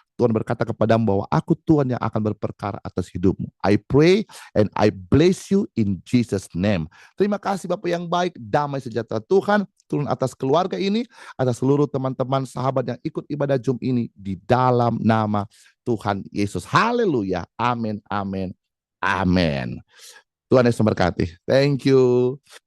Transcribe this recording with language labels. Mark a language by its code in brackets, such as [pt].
[id] Tuhan berkata kepadamu bahwa aku Tuhan yang akan berperkara atas hidupmu. [en] I pray and I bless you in Jesus' name. [id] Terima kasih Bapak yang baik. Damai sejahtera Tuhan turun atas keluarga ini, atas seluruh teman-teman sahabat yang ikut ibadah Zoom ini di dalam nama Tuhan Yesus. Haleluya. Amin, amin, amin. Tuhan Yesus memberkati. [en] Thank you.